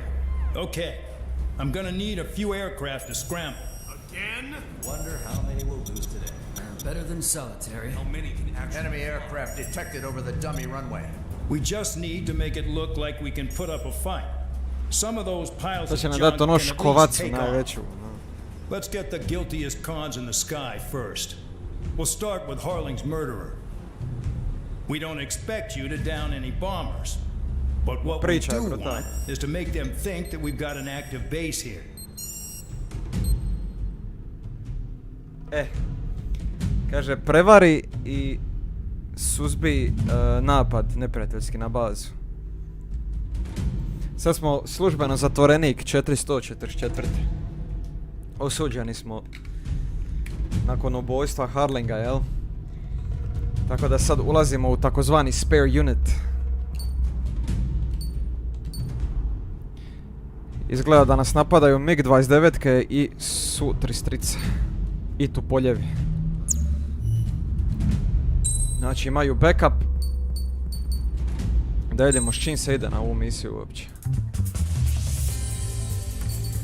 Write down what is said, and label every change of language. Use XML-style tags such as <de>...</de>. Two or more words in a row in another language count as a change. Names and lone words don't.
<en>Okay, I'm gonna need a few aircraft to scramble. Again? Wonder how many we'll lose today. Better than solitary. How many can actually... Enemy aircraft detected over the dummy runway. We just need to make it look like we can put up a fight. Some of those piles</en> <hr>To</hr> <en>of</en> <hr>će nam</hr> <en>junk</en> <hr>dati</hr> <en>can</en> <hr>ono</hr> <en>at least</en> <hr>škovacu</hr> <en>take off.</en> <hr>najveću.</hr> <en>Let's get the guiltiest cons in the sky first. We'll start with Harling's murderer. We don't expect you to down any bombers. But what we</en> <hr>Priča je</hr> <en>do</en> <hr>brutalna.</hr> <en>want is to make them think that we've got an active base here.</en> <hr>Kaže, prevari i suzbi napad neprijateljski na bazu. Sad smo službeno zatvorenik 444. Osuđeni smo nakon ubojstva Harlinga, jel? Tako da sad ulazimo u takozvani</hr> <en>spare unit.</en> <hr>Izgleda da nas napadaju MiG-29 i Su-33. I Tupoljevi. Znači imaju backup. Da vidimo s čim se ide na ovu misiju uopće.</hr>